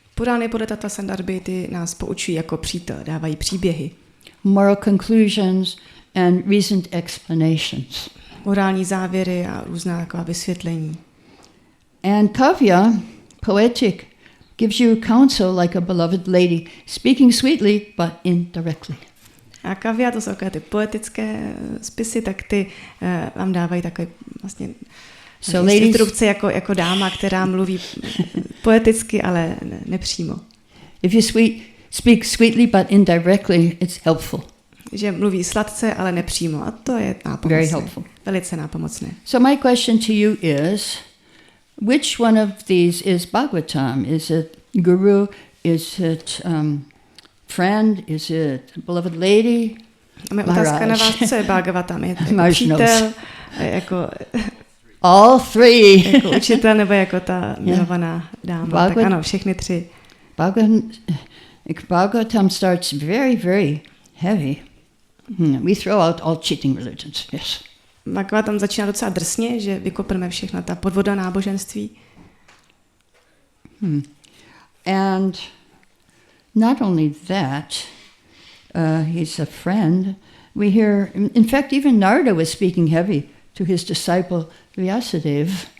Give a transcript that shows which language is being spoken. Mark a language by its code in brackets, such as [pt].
[cs] Purány podle Tatvasandarbhy ty nás poučují jako přítel, dávají příběhy. [en] Moral conclusions and reasoned explanations. [cs] Morální závěry a různá taková vysvětlení. [en] And kavya, poetic, gives you counsel like a beloved lady, speaking sweetly but indirectly. [cs] A kavya, to jsou takové ty poetické spisy, tak ty vám dávají takové vlastně instrukce jako dáma, která mluví poeticky, ale nepřímo. [en] If you speak sweetly but indirectly, it's helpful. [cs] Že mluví sladce, ale nepřímo. A to je nápomocné. [en] Very helpful. [cs] Velice nápomocné. [en] So my question to you is, which one of these is Bhagavatam? Is it guru? Is it friend? Is it beloved lady? [cs] A moje otázka na vás, co je Bhagavatam? Je jako přítel, jako [en] all 3. [cs] Jako učitel nebo jako ta milovaná dáma. Tak ano, všechny 3. [en] Bhagavatam starts very, very heavy. We throw out all cheating religions. Yes. [cs] Bhagavatam začíná docela drsně, že vykopneme všechna ta podvoda náboženství. [en] And not only that, he's a friend. We hear, in fact, even Narada was speaking heavy to his disciple Vyasadeva.